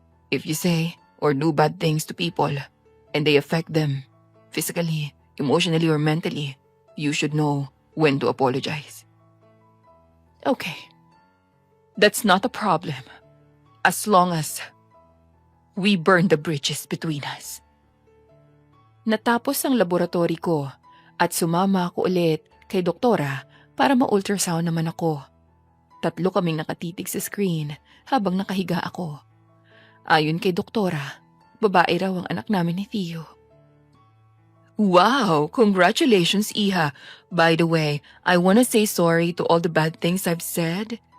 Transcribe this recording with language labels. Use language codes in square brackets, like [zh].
[en] If you say or do bad things to people and they affect them physically, emotionally, or mentally, you should know when to apologize. Okay. That's not a problem. As long as we burn the bridges between us. [tl] Natapos ang laboratory ko at sumama ako ulit kay doktora para ma-ultrasound naman ako. 3 kaming nakatitig sa screen habang nakahiga ako. Ayon kay doktora, babae raw ang anak namin ni Theo. [en] Wow! Congratulations, Iha. By the way, I wanna say sorry to all the bad things I've said.